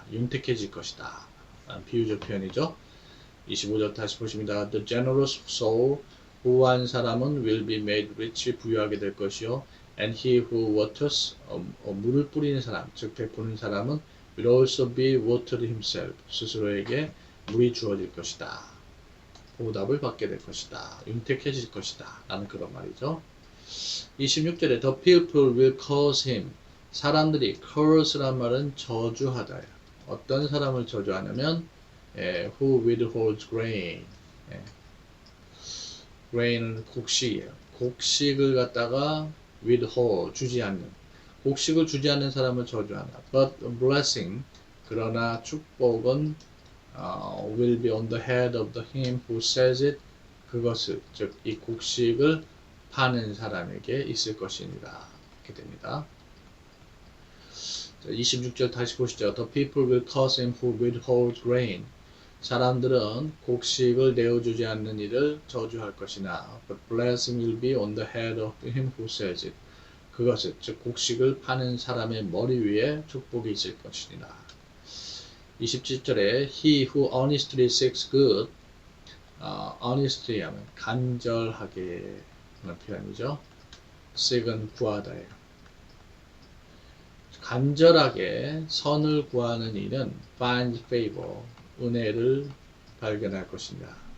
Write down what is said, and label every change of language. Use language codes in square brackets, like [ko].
[ko] 윤택해질 것이다. 비유적 표현이죠. 25절 다시 보십니다. [en] The generous soul, [ko] 후한 사람은 [en] will be made rich, [ko] 부유하게 될 것이요. [en] And he who waters, [ko] 물을 뿌리는 사람, 즉 베푸는 사람은 [en] will also be watered himself. [ko] 스스로에게 물이 주어질 것이다. 보답을 받게 될 것이다. 윤택해질 것이다. 라는 그런 말이죠. 26절에 [en] The people will curse him. [ko] 사람들이 curse란 말은 저주하다. 어떤 사람을 저주하냐면 [en] who withholds grain. [ko] grain은 곡식이에요. 곡식을 갖다가 withhold, 주지 않는. 곡식을 주지 않는 사람을 저주한다. [en] But blessing, [ko] 그러나 축복은 [en] will be on the head of him who sells it. [ko] 그것을, 즉 이 곡식을 파는 사람에게 있을 것이니라. 이렇게 됩니다. 26절 다시 보시죠. [en] The people will curse him who withholds grain. [ko] 사람들은 곡식을 내어주지 않는 이를 저주할 것이나 [en] but blessing will be on the head of him who sells it. [ko] 그것을, 즉 곡식을 파는 사람의 머리 위에 축복이 있을 것이니라. 27절에 [en] he who honestly seeks good, honestly [ko] 하면 간절하게 하는 표현이죠. seek은 구하다예요. 간절하게 선을 구하는 이는 [en] find favor, [ko] 은혜를 발견할 것입니다.